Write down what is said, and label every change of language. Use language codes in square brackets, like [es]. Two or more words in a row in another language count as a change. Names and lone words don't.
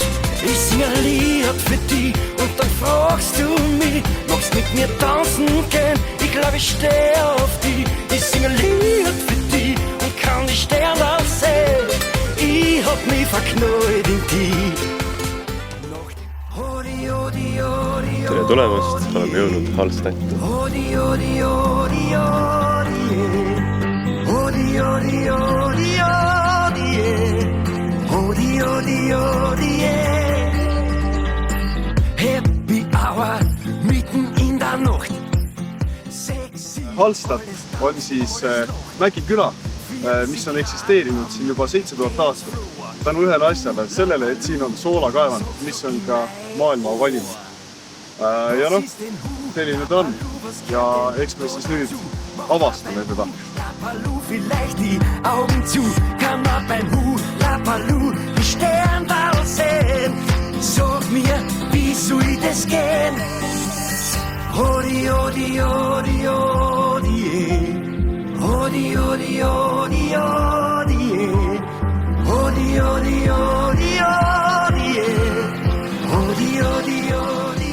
[de] Ich sing ein Lied für dich und dann fragst du mich, magst mit mir tanzen gehen? Ich glaub, ich steh auf dich. Ich sing ein Lied für dich und kann die Sterne sehen. Ich hab mich verknallt in dich. [et] Tere tulemast, oleme jõudnud Hallstatti. [en] Happy hour [de] mitten in der Nacht. [et] Hallstatt on siis mägiküla, mis on eksisteerinud siin juba 7000 aastat. Tänu ühele asjale, sellele, et siin on soolakaevand, mis on ka maailma valim. Ja noh, selline ta on. Ja eks me siis nüüd avastame teda. [de] Lapalu, vielleicht die Augen zu, kann man beim Lapalu die Sternwall sehen. Sag mir, wie soll das gehen? Hodi, hodi, hodi, hodi, hodi, hodi, hodi, hodi, hodi, hodi, hodi, hodi, hodi, hodi.